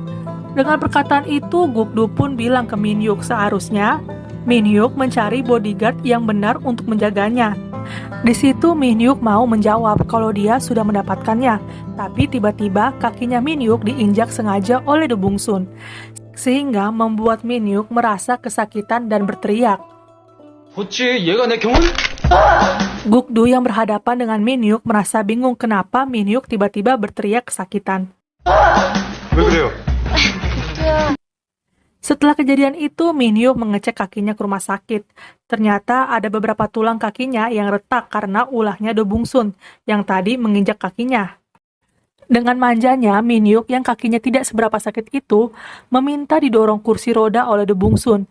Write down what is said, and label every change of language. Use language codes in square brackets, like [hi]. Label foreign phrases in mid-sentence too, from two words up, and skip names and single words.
[id] Dengan perkataan itu, Gukdu pun bilang ke Min-hyuk seharusnya Min-hyuk mencari bodyguard yang benar untuk menjaganya. Di situ Min-hyuk mau menjawab kalau dia sudah mendapatkannya, tapi tiba-tiba kakinya Min-hyuk diinjak sengaja oleh The Bongsun, sehingga membuat Min-hyuk merasa kesakitan dan berteriak. [ko] 어찌 얘가 내 경을? [id] Gukdu yang berhadapan dengan Min-hyuk merasa bingung kenapa Min-hyuk tiba-tiba berteriak kesakitan. [ko] 왜 그래요? [id] Setelah kejadian itu, Min-hyuk mengecek kakinya ke rumah sakit. Ternyata ada beberapa tulang kakinya yang retak karena ulahnya The Bongsun yang tadi menginjak kakinya. Dengan manjanya, Min-hyuk yang kakinya tidak seberapa sakit itu meminta didorong kursi roda oleh The Bongsun.